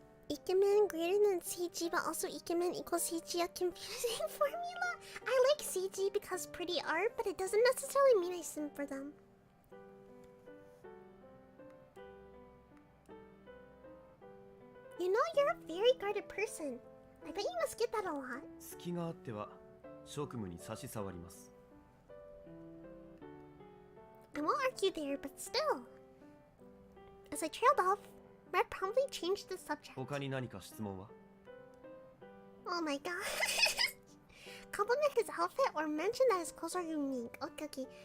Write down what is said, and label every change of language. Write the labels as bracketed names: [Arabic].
[English] Ikemen greater than CG, but also ikemen equals CG, a confusing formula. I like CG because pretty art, but it doesn't necessarily mean I simp for them. You know, you're a very guarded person. I bet you must get that a lot. [Japanese] 隙があっては職務に差し障ります。 [English] I won't argue there, but still. As I trailed off, Red promptly changed the subject. [Japanese] 他に何か質問は？ [English] Oh my god. Compliment his outfit or mention that his clothes are unique. Okay.